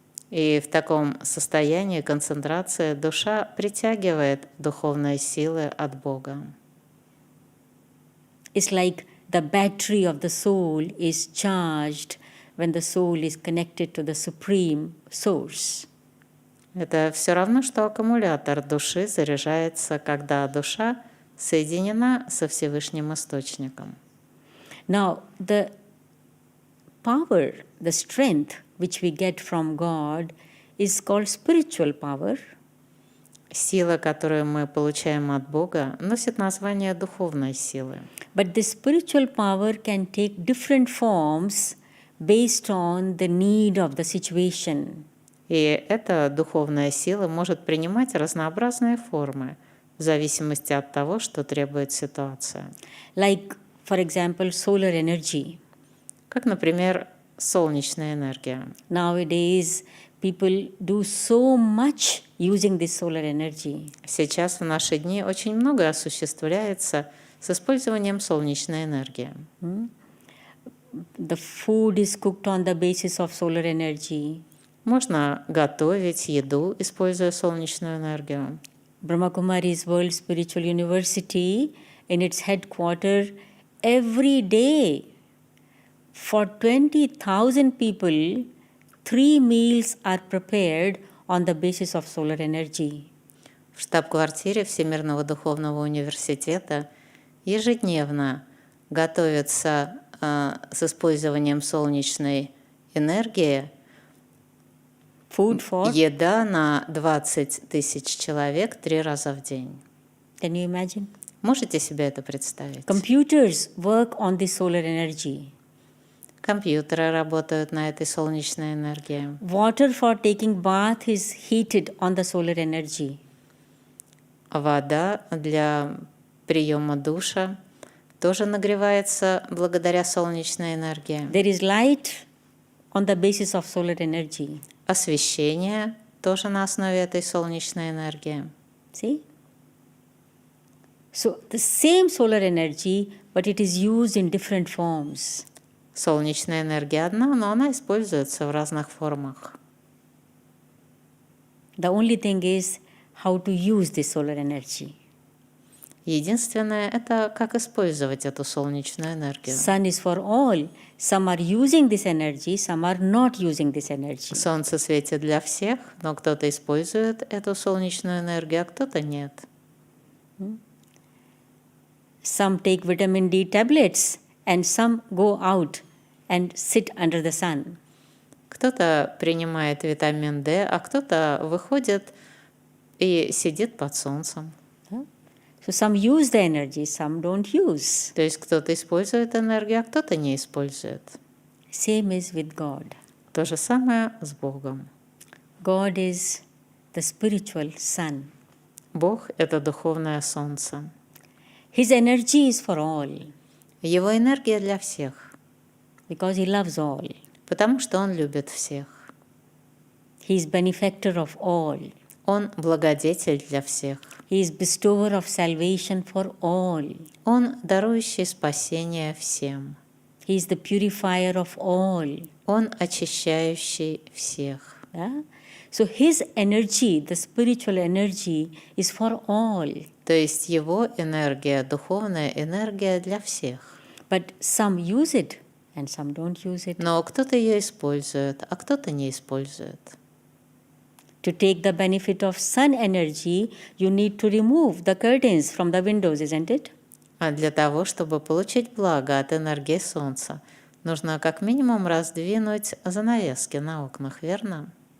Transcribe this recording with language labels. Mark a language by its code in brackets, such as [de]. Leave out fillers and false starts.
[ru] И в таком состоянии концентрации душа притягивает духовные силы от Бога. [en] It's like the battery of the soul is charged when the soul is connected to the Supreme Source. [ru] Это все равно, что аккумулятор души заряжается, когда душа соединена со Всевышним Источником. [en] Now, the power, the strength which we get from God is called spiritual power. [ru] Сила, которую мы получаем от Бога, носит название духовной силы. [en] But this spiritual power can take different forms based on the need of the situation. [ru] И эта духовная сила может принимать разнообразные формы в зависимости от того, что требует ситуация. [en] Like, for example, solar energy. [ru] Как, например, солнечная энергия. [en] Nowadays, people do so much using this solar energy. [ru] Сейчас в наши дни очень многое осуществляется с использованием солнечной энергии. [en] The food is cooked on the basis of solar energy. [ru] Можно готовить еду, используя солнечную энергию. [en] Brahma Kumari's World Spiritual University, in its headquarters, every day for 20,000 people, 3 meals are prepared on the basis of solar energy. [ru] В штаб-квартире Всемирного духовного университета ежедневно готовится с использованием солнечной энергии [en] Food for, [ru] еда на 20 тысяч человек 3 раза в день. [en] can you imagine? [ru] Можете себе это представить? [en] Computers work on the solar energy. [ru] Компьютеры работают на этой солнечной энергии. [en] Water for taking bath is heated on the solar energy. [ru] Вода для приема душа тоже нагревается благодаря солнечной энергии. [en] There is light on the basis of solar energy. [ru] Освещение тоже на основе этой солнечной энергии. [en] See? So the same solar energy, but it is used in different forms. [ru] Солнечная энергия одна, но она используется в разных формах. [en] The only thing is how to use this solar energy. [ru] Единственное – это как использовать эту солнечную энергию. [en] Sun is for all. Some are using this energy, some are not using this energy. [ru] Солнце светит для всех, но кто-то использует эту солнечную энергию, а кто-то нет. [en] Some take vitamin D tablets and some go out and sit under the sun. [ru] Кто-то принимает витамин D, а кто-то выходит и сидит под солнцем. [en] So some use the energy, some don't use. [ru] То есть кто-то использует энергию, а кто-то не использует. [en] Same is with God. [ru] То же самое с Богом. [en] God is the spiritual sun. [ru] Бог – это духовное солнце. [en] His energy is for all [ru] Его энергия для всех, [en] because he loves all. [ru] потому что Он любит всех. [en] He is benefactor of all. [ru] Он благодетель для всех. [en] He is bestower of salvation for all. [ru] Он дарующий спасение всем. [en] He is the purifier of all. [ru] Он очищающий всех. [en] Yeah? So his energy, the spiritual energy, is for all. [ru] То есть Его энергия, духовная энергия для всех. [en] But some use it and some don't use it. [ru] Но кто-то ее использует, а кто-то не использует. [en] To take the benefit of sun energy, you need to remove the curtains from the windows, isn't it? [ru] А для того, чтобы получить благо от энергии Солнца, нужно как минимум раздвинуть занавески на окнах, верно?